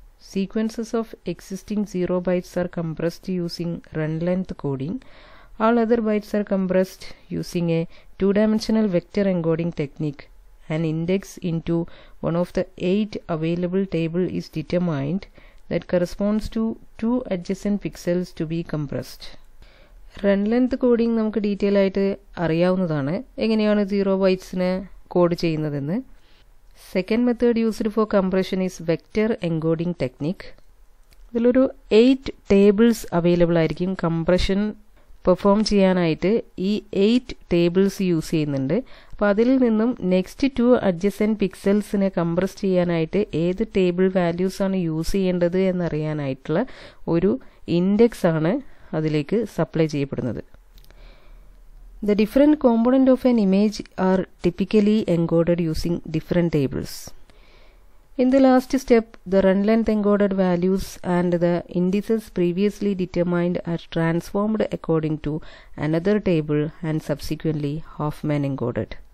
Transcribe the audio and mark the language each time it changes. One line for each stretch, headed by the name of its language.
English: Sequences of existing 0 bytes are compressed using run length coding. All other bytes are compressed using a 2-dimensional vector encoding technique. An index into one of the 8 available table is determined that corresponds to 2 adjacent pixels to be compressed.
Malayalam: Run length coding നമുക്ക് detail ആയിട്ട് അറിയാവുന്നതാണ്, എങ്ങനെയാണ് 0 ബൈറ്റ്സിനെ code ചെയ്യുന്നതെന്ന്.
English: Second method used for compression is vector encoding technique.
Malayalam: ഇതിലൊരു 8 tables available ആയിരിക്കും. Compression perform ചെയ്യാനായിട്ട് ഈ 8 tables use ചെയ്യുന്നുണ്ട്. അപ്പോൾ അതിൽ നിന്നും നെക്സ്റ്റ് 2 അഡ്ജസൻറ്റ് പിക്സൽസിനെ കംപ്രസ് ചെയ്യാനായിട്ട് ഏത് ടേബിൾ വാല്യൂസ് ആണ് യൂസ് ചെയ്യേണ്ടത് എന്നറിയാനായിട്ടുള്ള ഒരു ഇൻഡെക്സ് ആണ് അതിലേക്ക് സപ്ലൈ ചെയ്യപ്പെടുന്നത്.
English: The different components of an image are typically encoded using different tables. In the last step, the run length encoded values and the indices previously determined are transformed according to another table and subsequently Hoffman encoded.